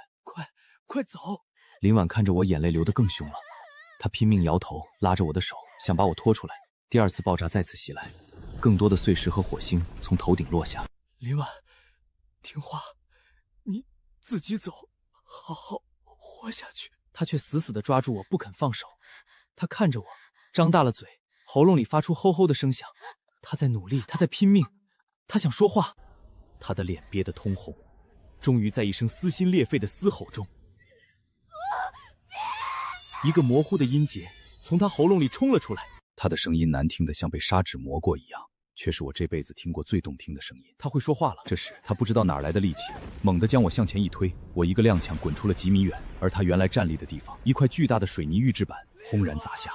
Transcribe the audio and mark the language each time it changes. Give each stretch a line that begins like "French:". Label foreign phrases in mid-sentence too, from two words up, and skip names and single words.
Chinese: 快走！林婉看着我，眼淚流得更兇了。他拼命搖頭，拉着我的手，想把我拖出來。第2次爆炸再次襲來，更多的碎石和火星從頭頂落下。林婉，聽話，你自己走，好好活下去。他卻死死地抓住我，不肯放手。他看着我，張大了嘴，喉嚨裡發出吼吼的聲響。他在努力，他在拼命，他想說話。他的臉憋得通紅，終於在一聲撕心裂肺的嘶吼中，一個模糊的音節從他喉嚨裡衝了出來。他的聲音難聽得像被砂紙磨過一樣，卻是我這輩子聽過最動聽的聲音。他會說話了。這時他不知道哪來的力氣，猛地將我向前一推，我一個踉蹌滾出了幾米遠，而他原來站立的地方，一塊巨大的水泥預制板轟然砸下。